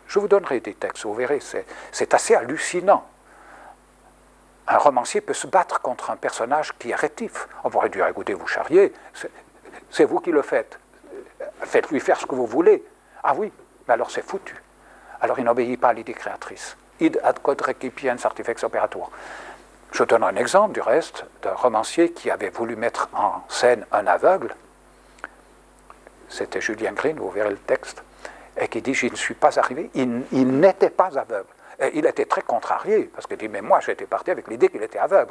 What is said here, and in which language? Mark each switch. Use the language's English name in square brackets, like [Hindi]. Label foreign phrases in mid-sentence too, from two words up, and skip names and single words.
[French] Je vous donnerai des textes, vous verrez, c'est assez hallucinant. Un romancier peut se battre contre un personnage qui est rétif. On pourrait dire, écoutez, vous charriez, c'est vous qui le faites. Faites-lui faire ce que vous voulez. Ah oui, mais alors c'est foutu. Alors il n'obéit pas à l'idée créatrice. [Latin] Id ad quod recipiens artifex operator. [French] Je donne un exemple, du reste, d'un romancier qui avait voulu mettre en scène un aveugle. C'était Julien Green, vous verrez le texte, et qui dit « je ne suis pas arrivé ». Il n'était pas aveugle. Et il était très contrarié, parce qu'il dit « mais moi j'étais parti avec l'idée qu'il était aveugle ».